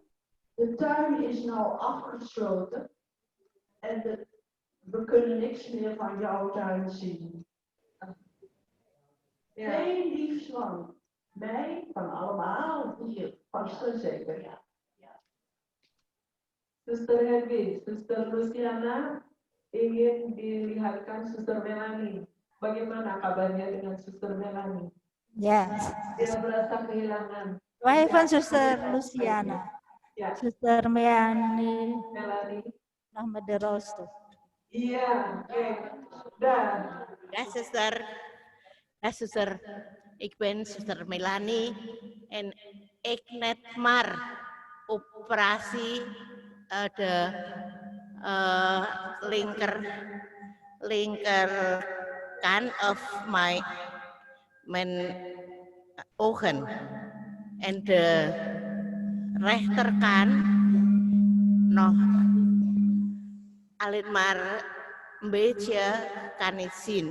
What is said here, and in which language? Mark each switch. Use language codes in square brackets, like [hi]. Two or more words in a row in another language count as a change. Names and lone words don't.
[nl] De tuin is nou afgesloten en we kunnen niks meer van jouw tuin zien. Ja. Heel lief van mij, van allemaal hier, vast en zeker. Ja. [id] Suster Hedwig, Suster Luciana ingin dilihatkan Suster Melanie. Bagaimana kabarnya dengan Suster Melanie? Ya. Dia merasa kehilangan. Wahaifan Suster Luciana. Ya, Suster Melanie Melanie. Ahmad Rosto. Iya, oke. Dan [nl] Ja, zuster. Ik ben zuster Melanie en ik net maar operatie de linker kant of mijn ogen en de rechterkant nog alleen maar een beetje kan ik zien.